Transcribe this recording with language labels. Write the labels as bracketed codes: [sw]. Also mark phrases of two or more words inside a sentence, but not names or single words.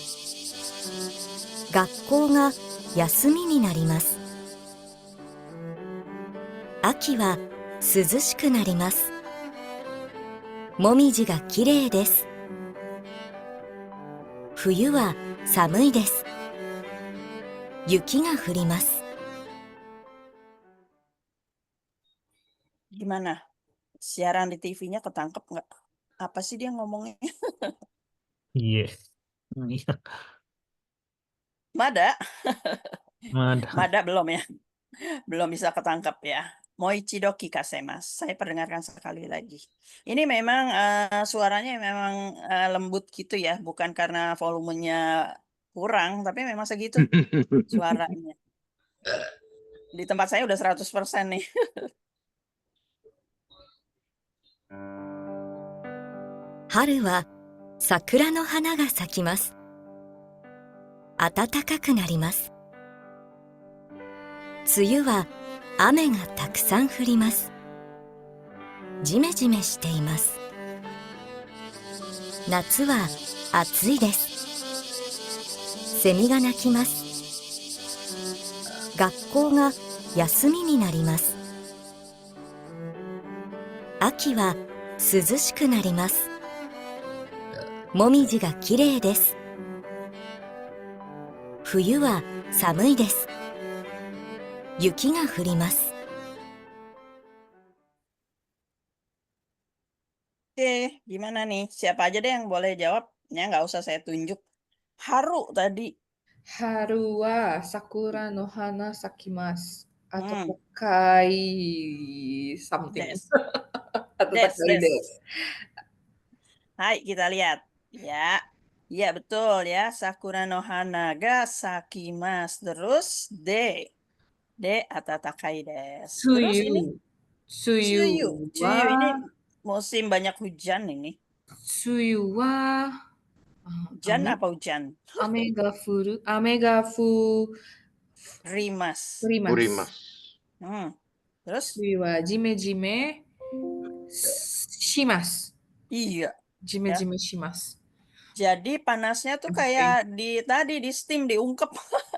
[ja] 学校が休みになります。秋は涼しくなります。もみじがきれいです。冬は寒いです。雪が降ります。 [id] Gimana? Siaran di TV-nya ketangkep nggak? Apa sih dia ngomongnya? Iya. Iya. [ja] まだ? まだ. [id] Mada belum ya? Belum bisa ketangkep ya. [ja] もう一度聞かせます. [id] Saya perdengarkan sekali lagi. Ini memang suaranya memang lembut gitu ya, bukan karena volumenya kurang, tapi memang segitu suaranya. Di tempat saya udah 100% nih. [ja] 春は桜の花が咲きます. 暖かくなります. 梅雨は雨がたくさん降ります. じめじめしています. 夏は暑いです. 蝉が鳴きます. 学校が休みになります. 秋は涼しくなります。もみじがきれいです。冬は寒いです。雪が降ります。 [id] Oke, gimana nih? Siapa aja deh yang boleh jawab? Ya, nggak usah saya tunjuk. Haru tadi. [ja] 春は桜の花咲きます。 Hmm. 暖かい something. です. 暖かいです。 [id] Hai, kita lihat. Ya. Iya, betul ya. [ja] 桜の花が咲きます. [id] Terus D. [ja] D 暖かいです. [id] Terus ini [ja] 梅雨 [id] Chuyu ini [ja] は [id] musim banyak hujan ini. [ja] 梅雨は [id] Hujan apa hujan? [ja] 雨が降る。雨が降ります. ります。ります. [id] Terus? [ja] 梅雨はジメジメします。 [id] Iya. [ja] ジメジメします。 [id] Jadi panasnya tuh kayak tadi di steam diungkep.